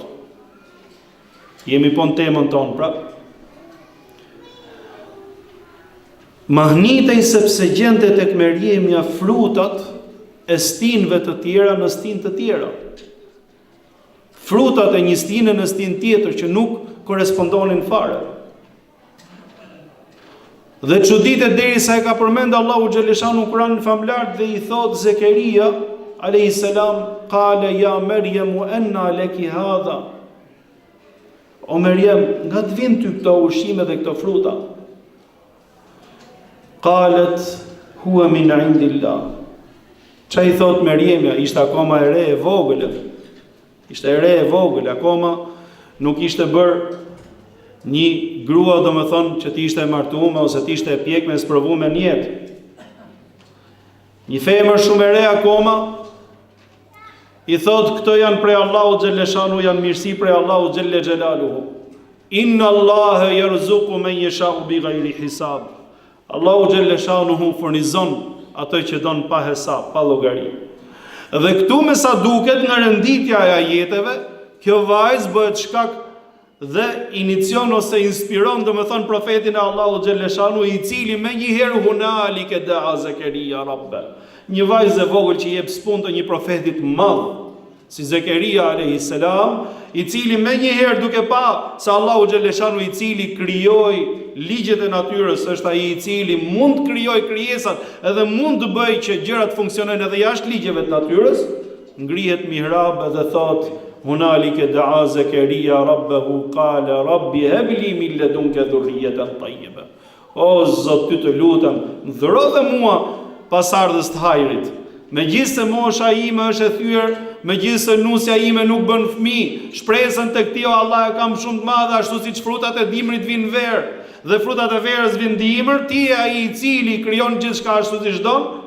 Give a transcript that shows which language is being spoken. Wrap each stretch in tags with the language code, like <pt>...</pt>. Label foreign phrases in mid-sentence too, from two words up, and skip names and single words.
<sq>Jemi po në temën tonë pra. Mahnitej sepse gjente tek Meriemja frutat e stinëve të tjera në stinë të tjera. Frutat e një stine në stinë tjetër që nuk korespondonin fare. Dhe çuditë derisa e ka përmend Allahu xhaleshanu në Kur'anin famlar dhe i thot Zekeria</sq> <ar>عليه السلام, قال يا مريم أنى لك هذا.</ar> <sq>O Maryam, nga të vijnë ty këto ushqime dhe këto fruta?</sq> <ar>قالت هو من عند الله.</ar> <sq>Çai thot Meriemja, ishte akoma e re e vogël. Ishte e re e vogël, akoma nuk ishte bërë një grua, domethënë, që ti ishte e martuar ose ti ishte e pjekme e sprovuar në jetë. Një femër shumë e re akoma i thot këto janë prej Allahut xhaleshanu, janë mirësi prej Allahut</sq> <ar>جل جلاله. إن الله يرزق من يشاء بغير حساب.</ar> <sq>Allahu xhaleshanu furnizon atë që don pa hesab, pa llogari. Dhe këtu me sa duket nga renditja e ajeteve, kjo vajzë bëhet shkak dhe inicion ose inspiron domethënë profetin e Allahut xhaleshanu, i cili më njëherë</sq> <ar>هنالك دعا زكريا ربه.</ar> <sq>Një vajzë e vogël që jep spunt të një profetit madh, si Zekeria</sq> <ar>عليه السلام,</ar> <sq>i cili më njëherë duke pa se Allahu xhaleshanu i cili krijoi ligjet e natyrës, është ai i cili mund të krijojë krijesat edhe mund të bëjë që gjërat funksionojnë edhe jashtë ligjeve të natyrës, ngrihet mihrab dhe thot</sq> <ar>هنالك دعا زكريا ربه قال رب هب لي من لدنك ذرية طيبة.</ar> <sq>O Zot, ty të lutem, më dhuro dhe mua pasardhës të hajrit. Megjithëse mosha ime është e thyer, megjithëse nusja ime nuk bën fëmijë, shpresën tek ti o Allah e kam shumë të madhe, ashtu siç frutat e dimrit vinë verë dhe frutat e verës vinë dimër, ti je ai i cili krijon gjithçka ashtu siç don.</sq>